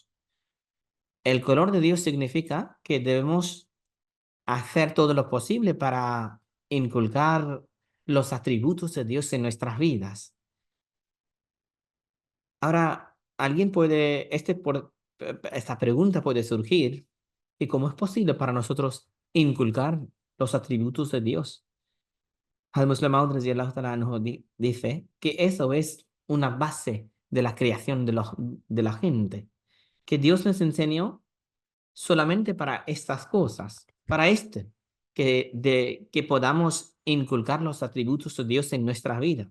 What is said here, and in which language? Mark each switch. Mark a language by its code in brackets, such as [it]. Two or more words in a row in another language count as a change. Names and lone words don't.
[es] El color de Dios significa que debemos hacer todo lo posible para inculcar los atributos de Dios en nuestras vidas. Ahora, esta pregunta puede surgir, ¿y cómo es posible para nosotros inculcar los atributos de Dios? Al-Muslim Maud [ar] رضي الله تعالى عنه [es] dice que eso es una base de la creación de la gente, que Dios nos enseñó solamente para estas cosas, para que podamos inculcar los atributos de Dios en nuestra vida.